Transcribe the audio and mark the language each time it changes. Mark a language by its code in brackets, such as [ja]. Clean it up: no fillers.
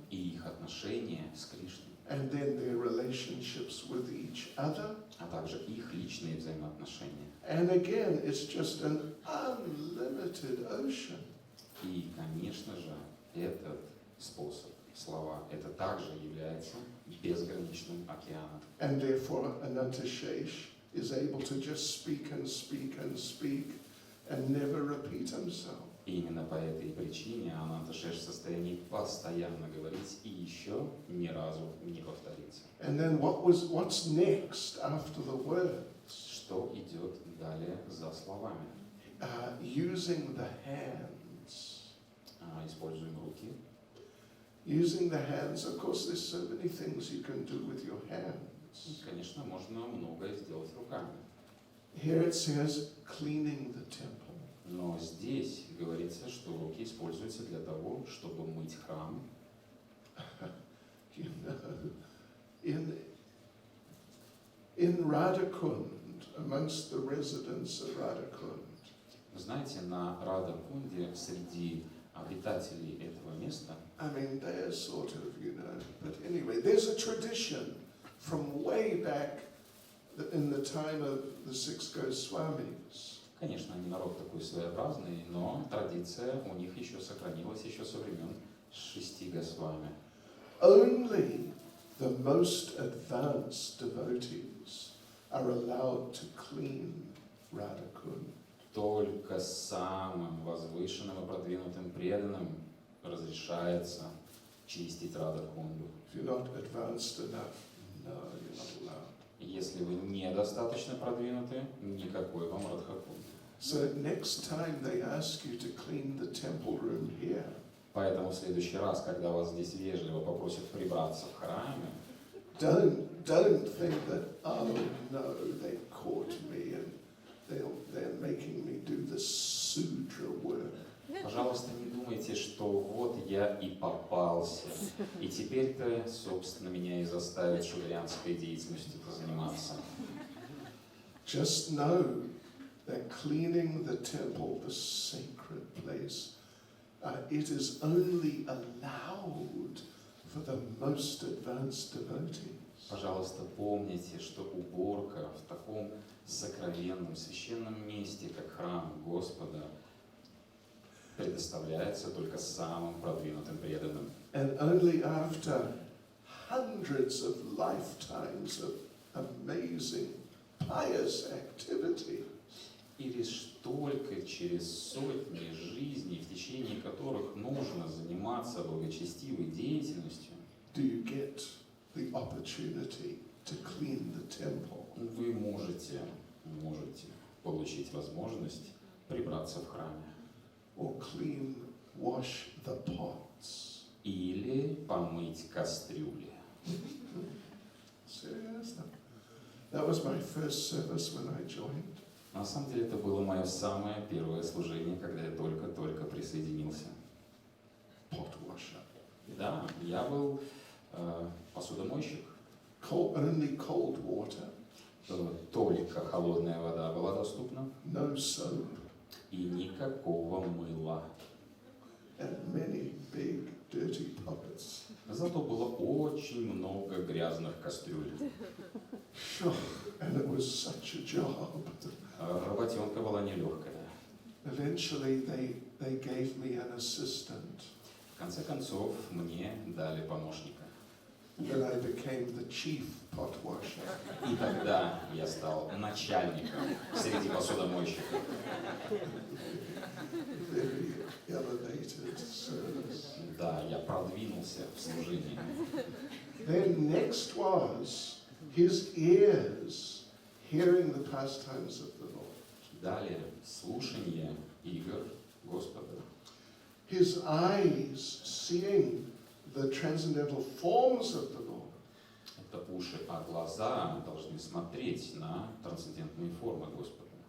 [ru] и их отношения с Кришной, [en] and then their relationships with each other. [ru] а также их личные взаимоотношения. [en] And again, it's just an unlimited ocean. [ru] И, конечно же, этот способ, слова, это также является безграничным океаном. [en] And therefore, Anantashesh is able to just speak and speak and speak and never repeat himself. [ru] И именно по этой причине Ананташеш в состоянии постоянно говорить и еще ни разу не повториться. [en] And then what's next after the words? [ru] Что идет далее за словами? [en] Using the hands. [ru] Используем руки. [en] Using the hands, of course, there's so many things you can do with your hands. [ru] Конечно, можно многое сделать руками. [en] Here it says cleaning the temple. [ru] Но здесь говорится, что руки используются для того, чтобы мыть храм. [en] You know, in Radhakund, amongst the residents of Radhakund, [ru] Знаете, на Радha-Кунде среди обитателей этого места, [en] I mean, they're sort of, you know, but anyway, there's a tradition from way back in the time of the six Goswamis. [ru] конечно, они народ такой своеобразный, но традиция у них еще сохранилась еще со времен 6 Госвами. [en] Only the most advanced devotees are allowed to clean Radhakund. [ru] Только самым возвышенным и продвинутым преданным разрешается чистить Радha-Кунду. [en] If you're not advanced enough, no, you're not allowed. [ru] Если вы недостаточно продвинуты, никакой вам Радха-Кунды. [en] So next time they ask you to clean the temple room here, [ru] Поэтому в следующий раз, когда вас здесь вежливо попросят прибраться в храме, [en] don't think that, oh no, they caught me and they're making me do the sudra work. [ru] пожалуйста, не думайте, что вот я и попался, и теперь-то, собственно, меня и заставят шудрианской деятельностью заниматься. [en] Just know that cleaning the temple, the sacred place, it is only allowed for the most advanced devotees. [ru] Пожалуйста, помните, что уборка в таком сокровенном, священном месте, как храм Господа, предоставляется только самым продвинутым преданным. [en] And only after hundreds of lifetimes of amazing pious activity [ru] И лишь только через сотни жизней, в течение которых нужно заниматься благочестивой деятельностью, [en] do you get the opportunity to clean the temple. [ru] вы можете получить возможность прибраться в храме. [en] Or wash the pots. [ru] Или помыть кастрюли. [en] Seriously? That was my first service when I joined. [ru] На самом деле это было мое самое первое служение, когда я только-только присоединился. [en] Pot washer. [ru] Да, я был посудомойщик. [en] Only cold water. [ru] Только холодная вода была доступна. [en] No soap. [ru] И никакого мыла. [en] And many big dirty pockets. [ru] Зато было очень много грязных кастрюль. [en] Sure. And it was such a job. [ru] Работенка была нелегкая. [en] Eventually they gave me an assistant. [ru] В конце концов, мне дали помощника. [en] And then I became the chief pot washer. [ru] И тогда я стал начальником среди посудомойщиков. [en] Very elevated service. [ru] Да, я продвинулся в служении. [en] Then next was his ears hearing the pastimes of the Lord. [ru] Далее слушание игр Господа. [en] His eyes seeing the transcendental forms of the Lord. [ru] Это уши, а глаза должны смотреть на трансцендентные формы Господа.